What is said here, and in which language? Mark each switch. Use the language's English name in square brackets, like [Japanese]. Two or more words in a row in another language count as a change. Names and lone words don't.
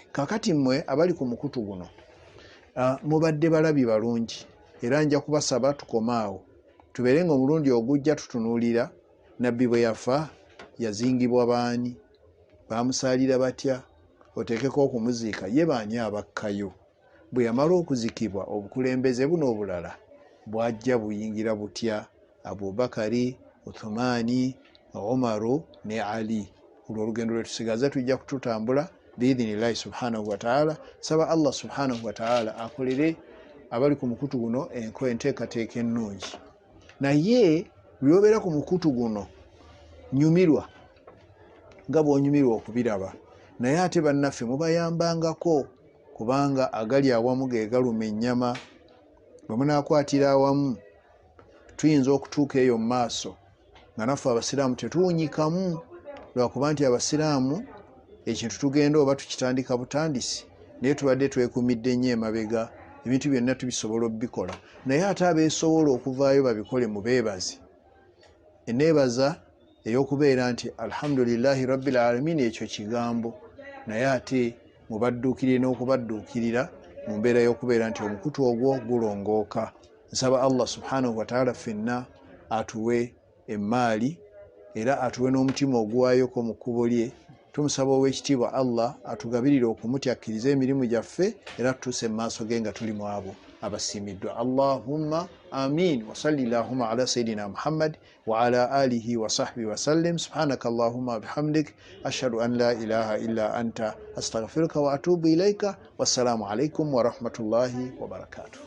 [Ganda] Kakati mmwe abali ku mukutu guno mubadde balabi balungi, era nja kubasaba tukomaawo tubeere ng'omulundi ogujja tutunuulira Nabbi bwe yafa yazingibwa baani, baamusaalira batya, oteekeko okumuziika, ye baani abakkayo. bwe yamala okuzikibwa obukulembeze buno obulala bwajja buyingira butya Abubakari, Uthmani, Umaru ne Ali. Olwo olugendo lwe tusigaza tujja kututambula [Arabic] بإذن الله سبحانه وتعالى. [Ganda] Saba Allah [Arabic] سبحانه وتعالى [Ganda] akolere abali ku mukutu guno enteekateeka ennungi. Naye byobeera ku mukutu guno nyumirwa nga bw'onyumirwa okubiraba, naye ate bannaffe mubayambangako, kubanga agali awamu ge galuma ennyama. Bwe munaakwatira awamu tuyinza okutuuka eyo mu maaso nga naffe abasiraamu tetuwunyikamu, lwakuba nti abasiraamu ekintu tugenda oba tukitandika butandisi, naye tubadde twekumidde nnyo emabega, ebintu byonna tubisobola okubikola. Naye ate abeesobola okuvaayo babikole mu beebazi. Enneebaza ey'okubeera nti [Arabic] الحمد لله رب العالمين [Ganda] ekyo kigambo, naye ate mubadduukirire n'okubadduukirira mu mbeera y'okubeera nti omukutu ogwo gulongooka. Nsaba Allah [Arabic] سبحانه وتعالى [Ganda] ffenna atuwe emmaali era atuwe n'omutima oguwaayoko mu kkubo lye. Tumusaba ow'ekitiibwa Allah atugabirire okumutya akkirize emirimu gyaffe era tutuuse mu maaso ge nga tuli mu abo abasiimiddwa. [Arabic] اللهم آمين وصل اللهم على سيدنا محمد وعلى آله وصحبه وسلم. سبحانك اللهم وبحمدك أشهد أن لا إله إلا أنت أستغفرك وأتوب إليك. والسلام عليكم ورحمة الله وبركاته.